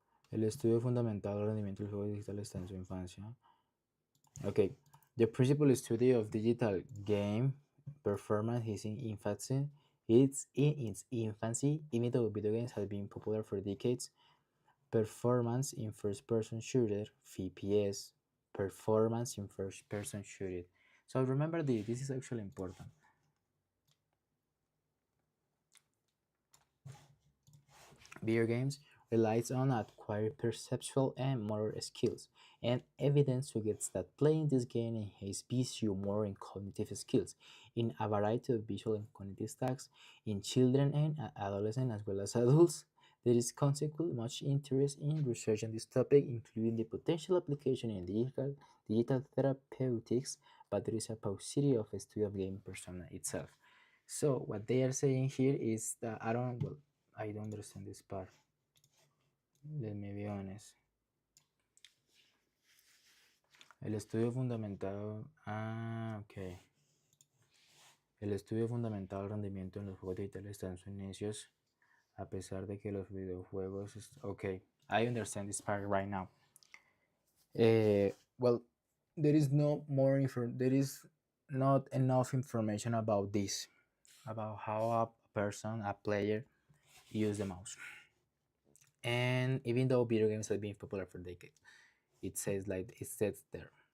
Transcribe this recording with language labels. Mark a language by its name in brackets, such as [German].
[Spanish] El estudio fundamental del rendimiento del juego digital está en su infancia. [English] Okay, the principal study of digital game performance is in infancy. It's in its infancy, even though video games have been popular for decades. Performance in first-person shooter (FPS), performance in first-person shooter. So remember this is actually important. Video games relies on acquired perceptual and motor skills, and evidence suggests that playing this game enhances you more in cognitive skills in a variety of visual and cognitive tasks in children and adolescents as well as adults. There is consequently much interest in research on this topic, including the potential application in digital therapeutics, but there is a paucity of a study of game persona itself. So what they are saying here is that I don't understand this part. Let me be honest. [Spanish] El estudio fundamentado. Ah, ok. El estudio fundamentado del rendimiento en los juegos digitales está en sus inicios, a pesar de que los videojuegos. [English] Ok, I understand this part right now. Well, there is no more there is not enough information about this, about how a person, a player, use the mouse. And even though video games have been popular for decades, it says there.